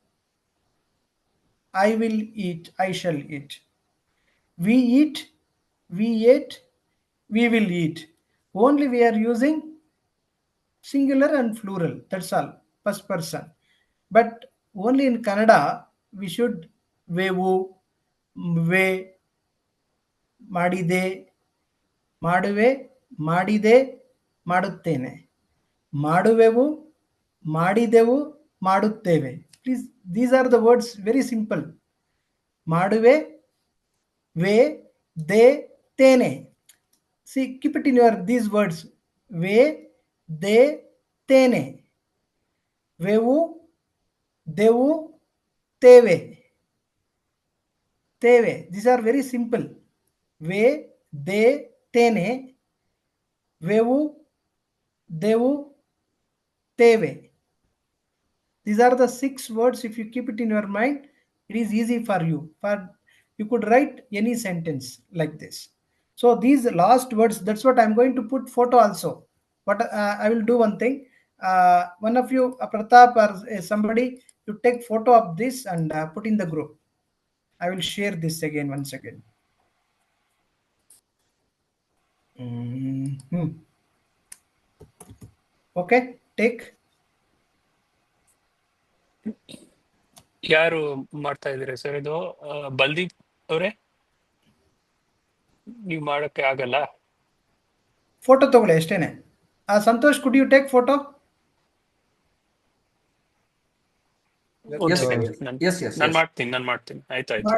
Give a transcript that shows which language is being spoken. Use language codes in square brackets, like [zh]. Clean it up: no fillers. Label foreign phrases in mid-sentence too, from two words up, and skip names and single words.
[en] I will eat. I shall eat. We eat. We ate. We will eat. Only we are using singular and plural. That's all. First person. But only in Kannada we should vevu, [kn] ವೆ, ಮಾಡಿದೆ, ಮಾಡುವೆ, ಮಾಡಿದೆ, ಮಾಡುತ್ತೇನೆ. ಮಾಡುವೆವು, ಮಾಡಿದೆವು, ಮಾಡುತ್ತೇವೆ. [en] Please, these are the words, very simple. [kn] ಮಾಡುವೆ, ವೆ, ದೆ, ತೇನೆ. [en] See, keep it in these words. [kn] ವೆ, ದೆ, ತೇನೆ. ವೆವು, ದೆವು, ತೇವೆ. ತೇವೆ. [en] These are very simple. ವೆ, [kn] ದೆ, ತೇನೆ, ವೆವು, ದೆವು, ತೇವೆ. [en] These are the 6 words. If you keep it in your mind, it is easy for you. You could write any sentence like this. So these last words, that's what I'm going to put photo also. But I will do one thing. One of you, Pratap or somebody, you take photo of this and put in the group. I will share this again once again. Okay, take. [kn] ಯಾರು ಮಾಡ್ತಾ ಇದ್ದೀರಾ ಸರ್ ಇದು? ಬಲ್ದೀಪ್ ಅವರೇ, ನೀವು ಮಾಡಕ್ಕೆ ಆಗಲ್ಲ? ಫೋಟೋ ತಗೊಳ್ಳಿ ಅಷ್ಟೇನೆ. ಸಂತೋಷ್, [en] could you take photo? [kn] ನಾನು ಮಾಡ್ತೀನಿ. ಆಯ್ತು.